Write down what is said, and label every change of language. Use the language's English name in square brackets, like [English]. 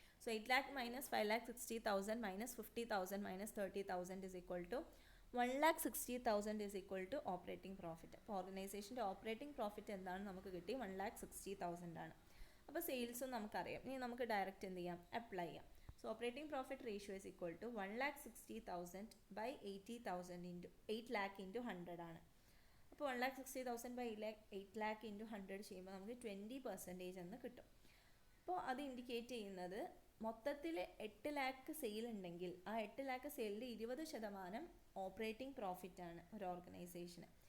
[English] So 8 lakh minus 5,60,000 minus 50,000 minus 30,000 is equal to 1,60,000 is equal to operating profit. [Malayalam] അപ്പോൾ ഓർഗനൈസേഷൻ്റെ operating profit എന്താണ് നമുക്ക് കിട്ടി, 1,60,000 ആണ്. അപ്പോൾ സെയിൽസും നമുക്കറിയാം. ഇനി നമുക്ക് ഡയറക്റ്റ് എന്ത് ചെയ്യാം, അപ്ലൈ ചെയ്യാം. [English] So operating profit ratio is equal to 1,60,000 by 80,000 into 8 lakh into 100 ആണ്. [Malayalam] അപ്പോൾ 1,60,000 by 8 lakh into 100 ചെയ്യുമ്പോൾ നമുക്ക് 20% എന്ന് കിട്ടും. അപ്പോൾ അത് ഇൻഡിക്കേറ്റ് ചെയ്യുന്നത് മൊത്തത്തിൽ 8 lakh സെയിൽ ഉണ്ടെങ്കിൽ ആ 8 lakh സെയിലിൽ 20% ഓപ്പറേറ്റിംഗ് പ്രോഫിറ്റ് ആണ് ഒരു ഓർഗനൈസേഷന്.